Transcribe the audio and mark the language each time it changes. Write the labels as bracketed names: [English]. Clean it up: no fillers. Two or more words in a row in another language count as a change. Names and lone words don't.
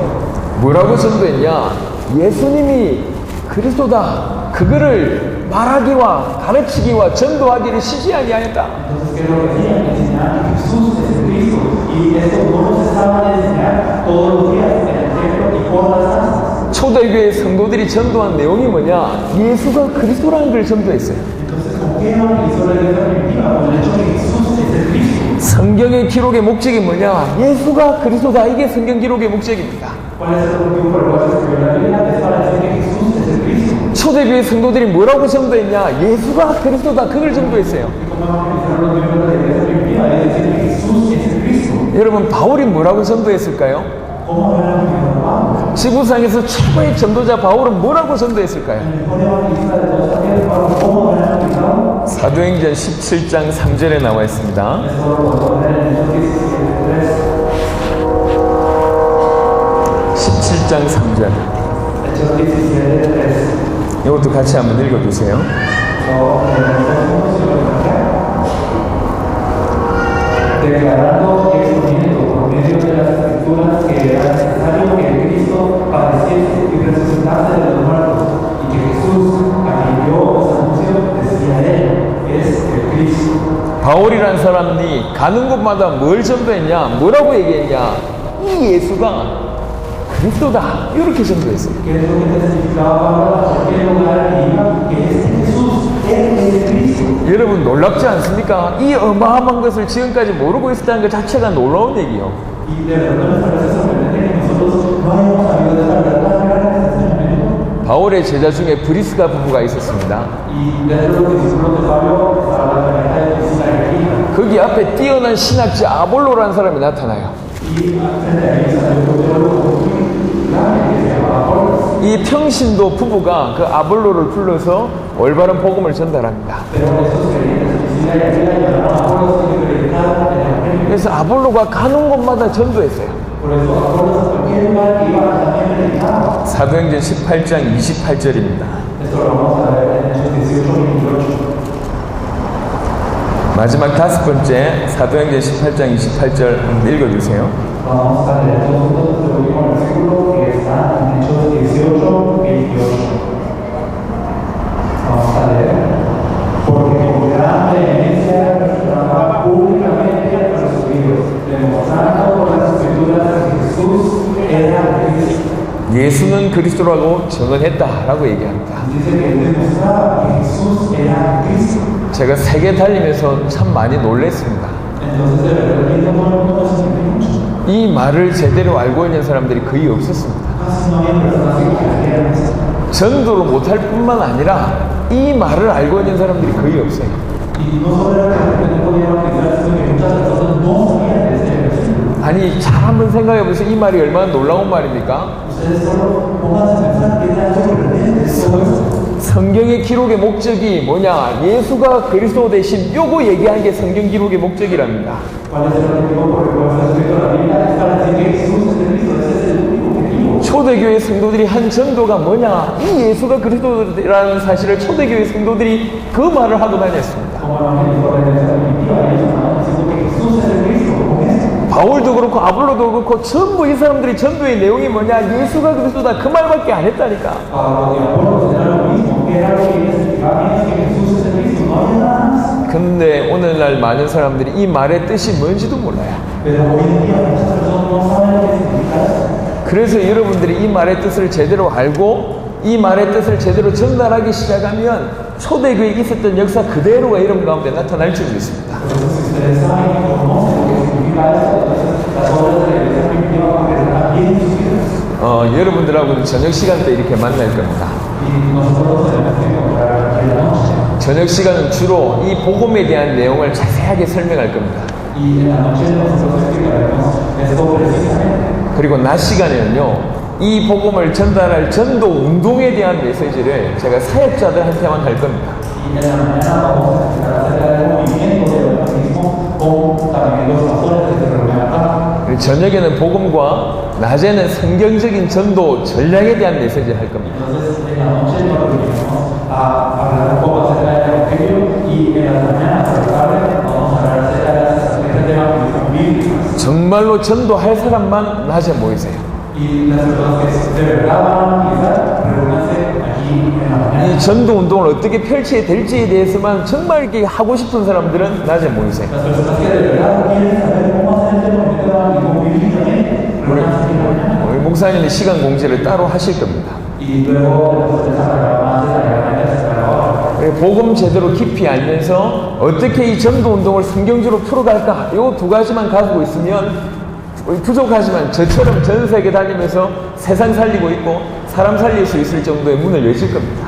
[Korean] 뭐라고 전도했냐? 예수님이 그리스도다. 그거를 말하기와 가르치기와 전도하기를 쉬지 아니하였다. [Spanish] Entonces, ¿qué es lo que hacían? Enseñar que Jesús es el Cristo. Y esto no cesaban de enseñar todos los días en el templo y por las casas. [Korean] 초대교회 성도들이 전도한 내용이 뭐냐? 예수가 그리스도라는 걸 전도했어요. [Spanish] Entonces, ¿con qué evangelizó la iglesia primitiva? Con el hecho que Jesús es el Cristo. [Korean] 성경의 기록의 목적이 뭐냐? 예수가 그리스도다. 이게 성경 기록의 목적입니다. [Spanish] ¿Cuál es el motivo por el cual se escribió la Biblia? Es para decir que Jesús es el Cristo. [Korean] 초대교회 성도들이 뭐라고 전도했냐? 예수가 그리스도다. 그걸 전도했어요. [Spanish] ¿Y cómo evangelizaron los miembros de la iglesia primitiva? Es decir que Jesús es el Cristo. [Korean] 여러분 바울이 뭐라고 전도했을까요? [Spanish] ¿Cómo evangelizó Pablo? [Korean] 지구상에서 최고의 전도자 바울은 뭐라고 전도했을까요? [Spanish] El mejor evangelista de todos los tiempos, Pablo, ¿cómo evangelizó? [Korean] 사도행전 17장 3절에 나와 있습니다. [Spanish] Eso lo podemos ver en Hechos 17:3. [Korean] 17장 3절. [Spanish] Hechos 17:3. [Korean] 이것도 같이 한번 읽어주세요. [Spanish] Declarando y exponiendo por medio de las escrituras que era necesario que el Cristo padeciese y resucitase de los muertos, y que Jesús, a quien yo os anuncio, decía él, es el Cristo. [Korean] 바울이라는 사람이 가는 곳마다 뭘 전도했냐? 뭐라고 얘기했냐? 이 예수가 그리스도다. 이렇게 전도했어요. [Spanish] ¿Qué es lo que testificaba Pablo a cualquier lugar que iba? Que este Jesús, él es el Cristo. [Korean] 여러분 놀랍지 않습니까? 이 어마어마한 것을 지금까지 모르고 있었다는 것 자체가 놀라운 얘기예요. [Spanish] Y de verdad nos parece sorprendente que nosotros no hayamos sabido de esta verdad tan grande desde ese momento. [Korean] 바울의 제자 중에 브리스가 부부가 있었습니다. [Spanish] Y dentro de los discípulos de Pablo estaba la pareja de Priscila y Aquila. [Korean] 거기 앞에 뛰어난 신학자 아볼로라는 사람이 나타나요. [Spanish] Y frente a ellos salió un teólogo muy grande que se llamaba Apolos. [Korean] 이 평신도 부부가 그 아볼로를 불러서 올바른 복음을 전달합니다. [Spanish] Pero estos creyentes, Priscila y Aquila, llamaron a Apolos y le predicaron el evangelio. [Korean] 그래서 아볼로가 가는 곳마다 전도했어요. [Spanish] Por eso Apolos a cualquier lugar que iba también predicaba. [Korean] 사도행전 18장 28절입니다. [Spanish] Esto lo vamos a ver en Hechos 18:28. [Korean] 마지막 다섯 번째 사도행전 18장 28절 한번 읽어주세요. [Spanish] Vamos a leer todos juntos el último versículo que está en Hechos 18:28. Vamos a leer. Porque con gran vehemencia proclamaba públicamente a los judíos, demostrando por las escrituras que Jesús [Korean] 예수는 그리스도라고 증언했다라고 얘기합니다. [Spanish] Dice que él demostraba que Jesús era Cristo. [Korean] 제가 세계 달리면서 참 많이 놀랐습니다. [Spanish] Entonces, de verdad, viendo todo el mundo se sorprendió mucho. [Korean] 이 말을 제대로 알고 있는 사람들이 거의 없었습니다. [Spanish] Casi no había personas que creyeran esto. [Korean] 전도를 못할 뿐만 아니라 이 말을 알고 있는 사람들이 거의 없어요. [Spanish] Y no solo era que de repente no podían utilizar, sino que muchas personas no sabían de este versículo. [Korean] 아니 잘 한번 생각해 보세요. 이 말이 얼마나 놀라운 말입니까? [Spanish] Ustedes solo pónganse a pensar qué tan sorprendente es todo esto. [Korean] 성경의 기록의 목적이 뭐냐? 예수가 그리스도 대신 요거 얘기하는 게 성경 기록의 목적이랍니다. [Spanish] ¿Cuál es el objetivo por el cual está escrito la Biblia? Es para decir que Jesús es Cristo. Ese es el único objetivo. [Korean] 초대교회 성도들이 한 전도가 뭐냐? 이 예수가 그리스도라는 사실을 초대교회 성도들이 그 말을 하고 다녔습니다. [Spanish] Como evangélico de la primitiva, ellos estaban diciendo que Jesús es el Cristo. Con esto. [Korean] 바울도 그렇고 아볼로도 그렇고 전부 이 사람들이 전도의 내용이 뭐냐? 예수가 그리스도다 그 말밖에 안 했다니까. [Spanish] Pablo y Apolos era lo mismo, que era lo que ellos explicaban, que Jesús es el Cristo. No había nada más. [Korean] 근데 오늘날 많은 사람들이 이 말의 뜻이 뭔지도 몰라요. [Spanish] Pero hoy en día muchas personas no saben lo que significa esto. [Korean] 그래서 여러분들이 이 말의 뜻을 제대로 알고 이 말의 뜻을 제대로 전달하기 시작하면 초대교회에 있었던 역사 그대로가 여러분 가운데 나타날 줄 믿습니다. [Spanish] Entonces, si ustedes saben y conocen lo que significa esto, entonces las obras de la iglesia primitiva van a ver también en sus vidas. [Korean] 여러분들하고는 저녁 시간 때 이렇게 만날 겁니다. [Spanish] Y nosotros tenemos que encontrar aquí en la noche. [Korean] 저녁 시간은 주로 이 복음에 대한 내용을 자세하게 설명할 겁니다. [Spanish] Y en la noche nosotros explicaremos esto precisamente. [Korean] 그리고 낮 시간에는요, 이 복음을 전달할 전도 운동에 대한 메시지를 제가 사역자들한테만 할 겁니다. [Spanish] Y en la mañana vamos a explicar acerca del movimiento del bautismo con también los pastores que se reúnen acá. [Korean] 그리고 저녁에는 복음과 낮에는 성경적인 전도 전략에 대한 메시지를 할 겁니다. [Spanish] Entonces, en la noche nos reunimos a hablar un poco acerca del evangelio y en las mañanas, a la tarde, vamos a hablar acerca de las estrategias de evangelización bíblicas. [Korean] 정말로 전도할 사람만 낮에 모이세요. [Spanish] Y las personas que de verdad van a utilizar, reúnanse aquí en la mañana. [Korean] 이 전도 운동을 어떻게 펼쳐야 될지에 대해서만 정말 이렇게 하고 싶은 사람들은 낮에 모이세요. [Spanish] Las personas que de verdad quieren saber cómo hacer este movimiento de evangelismo bíblicamente, reúnanse aquí en la mañana. [Korean] 우리 목사님이 시간 공지를 따로 하실 겁니다. [Spanish] Y luego les hablará más detalladamente acerca de la obra. [Korean] 복음 제대로 깊이 알면서 어떻게 이 전도 운동을 성경적으로 풀어갈까? 이 두 가지만 가지고 있으면 부족하지만 저처럼 전 세계 다니면서 세상 살리고 있고 사람 살릴 수 있을 정도의 문을 여실 겁니다.